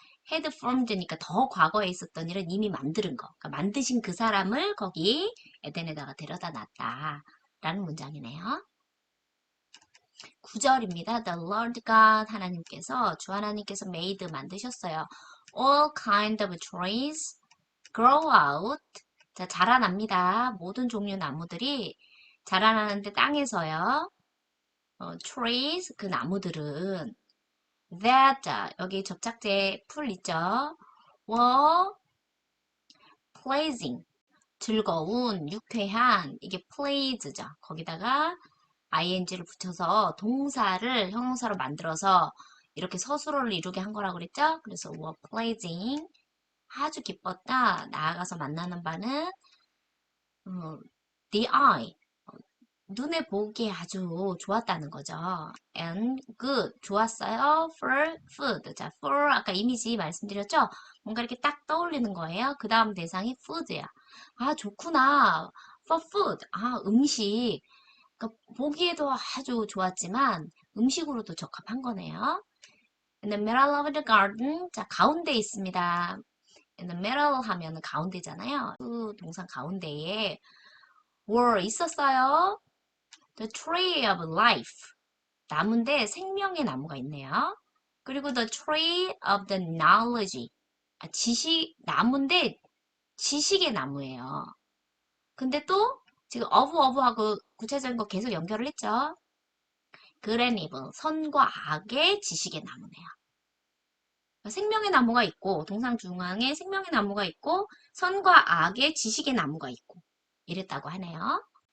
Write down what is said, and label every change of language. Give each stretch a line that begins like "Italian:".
Korean: had formed니까 더 과거에 있었던 일은 이미 만드는 거. 그러니까 만드신 그 사람을 거기 에덴에다가 데려다 놨다. 라는 문장이네요. 9절입니다. The Lord God 하나님께서 주 하나님께서 made 만드셨어요.
English: All kind of trees grow out.
Korean: 자, 자라납니다. 모든 종류 나무들이 자라나는데 땅에서요. trees 그 나무들은 that 여기 접착제 풀 있죠.
English: were pleasing
Korean: 즐거운, 유쾌한, 이게 please죠. 거기다가 ing를 붙여서 동사를 형용사로 만들어서 이렇게 서술어를 이루게 한 거라고 그랬죠? 그래서 were pleasing, 아주 기뻤다. 나아가서 만나는 바는
English: the eye,
Korean: 눈에 보기에 아주 좋았다는 거죠.
English: And good,
Korean: 좋았어요.
English: For food.
Korean: 자, for 아까 이미지 말씀드렸죠? 뭔가 이렇게 딱 떠올리는 거예요. 그 다음 대상이 food야. 아, 좋구나.
English: For food.
Korean: 아, 음식. 그러니까 보기에도 아주 좋았지만 음식으로도 적합한 거네요.
English: In the middle of the garden.
Korean: 자, 가운데 있습니다.
English: In the middle
Korean: 하면은 가운데잖아요. 그 동상 가운데에 were 있었어요.
English: The tree of life.
Korean: 나무인데 생명의 나무가 있네요.
English: 그리고 the tree of the knowledge.
Korean: 지식, 나무인데 지식의 나무예요. 근데 또 지금 of하고 구체적인 거 계속 연결을 했죠.
English: good and evil.
Korean: 선과 악의 지식의 나무네요. 생명의 나무가 있고 동상 중앙에 생명의 나무가 있고 선과 악의 지식의 나무가 있고 이랬다고 하네요.